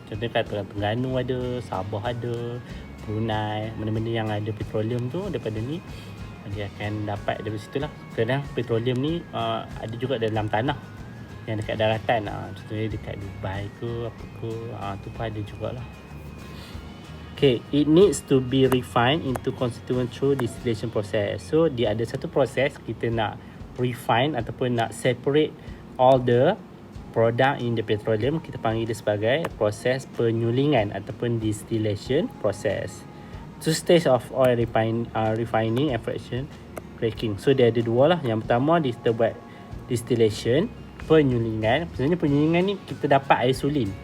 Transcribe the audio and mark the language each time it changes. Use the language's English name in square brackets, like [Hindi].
[Malay] Contohnya kat Terengganu ada, Sabah ada, Brunei, mana-mana yang ada petroleum tu daripada ni dia akan dapat dari situ lah. Kadang petroleum ni ada juga dalam tanah yang dekat daratan, contohnya dekat Dubai ke apa ke, tu pun ada jugalah. [English] Okay, it needs to be refined into constituent through distillation process. [Malay] So dia ada satu proses kita nak refine ataupun nak separate [English] all the product in the petroleum. [Malay] Kita panggil dia sebagai proses penyulingan ataupun distillation process. [English] Two stage of oil refining and fraction cracking. [Malay] So dia ada dua lah. Yang pertama kita buat distillation, penyulingan. Sebenarnya penyulingan ni kita dapat air sulin.